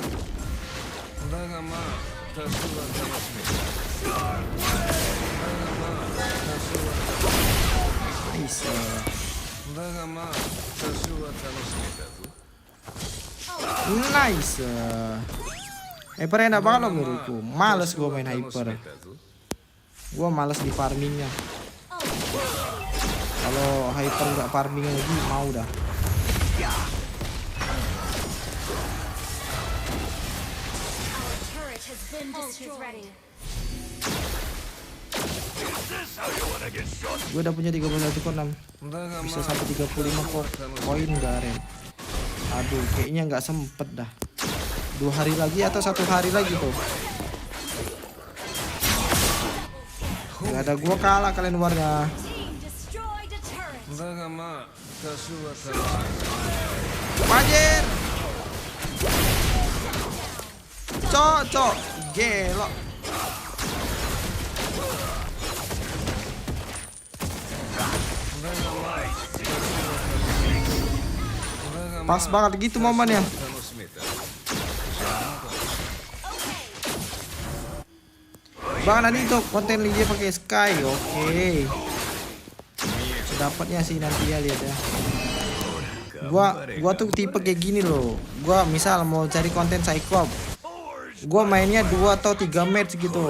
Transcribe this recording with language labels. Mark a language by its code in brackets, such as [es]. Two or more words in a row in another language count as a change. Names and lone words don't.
[ja] だがまあ多少は楽しめた。だがまあ多少は [en] Nice. [ja] まあ多少は楽しめたぞ。 [en] Nice. [id] Hyper enak banget loh menurutku. Males gue main [ja] 楽し [id] hyper. [ja] めたぞ。 [id] Gue males di farmingnya. Kalau hyper nggak farming lagi mau dah. [en] Turret has been destroyed. [id] Gue udah punya 31 kolam. [ja] だがま [id] Bisa [ja] あ [id] sampai 35 koin Garen. Aduh, kayaknya nggak sempet dah. 2 hari lagi atau 1 hari lagi tuh. Gak ada gua kalah kalian warnya. [en] Team destroyed a turret. [ja] だがまあ多少は楽しめ [id] Wajir. Cocok. Gelo. Pas banget gitu momennya. [ja] た楽しめた。 [id] Bang nanti untuk konten dia pakai Sky. Oke. Dapatnya sih nanti ya, lihat ya. Gua tuh tipe kayak gini loh. Gua misal mau cari konten Cyclops, gua mainnya 2 atau 3 match gitu.